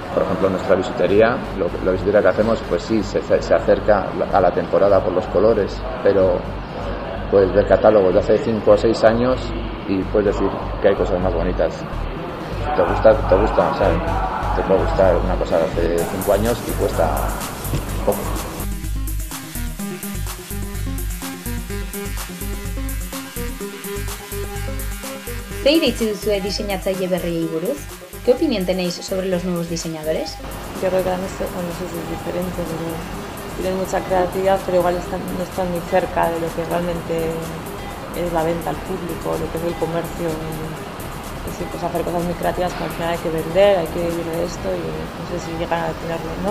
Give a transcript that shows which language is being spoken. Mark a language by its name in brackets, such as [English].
[Spanish] Por ejemplo, nuestra bisutería, la bisutería que hacemos, pues sí, se acerca a la temporada por los colores, pero puedes ver catálogos de hace 5 o 6 años y puedes decir que hay cosas más bonitas. Te gusta, o sea, te puede gustar una cosa de hace 5 años y cuesta poco. [Basque] ¿Zer iritzi duzue diseinatzaile berriei buruz? [Spanish] ¿Qué opinión tenéis sobre los nuevos diseñadores? Yo creo que eso es diferente, pero tienen mucha creatividad, pero igual no están ni cerca de lo que realmente es la venta al público, lo que es el comercio. Es decir, pues hacer cosas muy creativas, pero al final hay que vender, hay que vivir de esto, y no sé si llegan a tenerlo, ¿no?